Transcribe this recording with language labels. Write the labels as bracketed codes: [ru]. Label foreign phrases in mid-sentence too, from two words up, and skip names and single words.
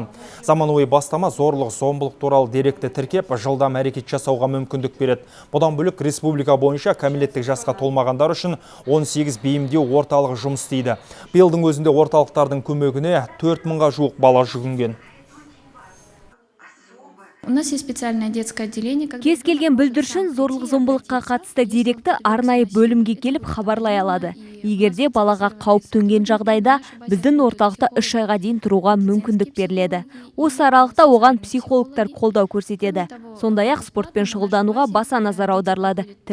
[kk] Заманауи бастама зорлық-зомбылық туралы деректі тіркеп, жылдам әрекет жасауға мүмкіндік береді. Бұдан бөлек республика бойынша кәмелеттік жасқа толмағандар үшін 18 бейімдеу орталығы жұмыс істейді. Биылдың өзінде орталықтардың көмегіне 4000-ға жуық бала жүгінген. [ru] У нас есть специальное детское отделение. [kk] Кез келген бүлдіршін зорлық-зомбылыққа қатысты деректі арнайы бөлімге келіп хабарлай алады. Егерде балаға қауіп төнген жағдайда біздің орталықта 3 айға дейін тұруға мүмкіндік беріледі. Осы аралықта оған психологтар қолдау көрсетеді. Сондай-ақ спортпен шұғылдануға баса назар аударылады.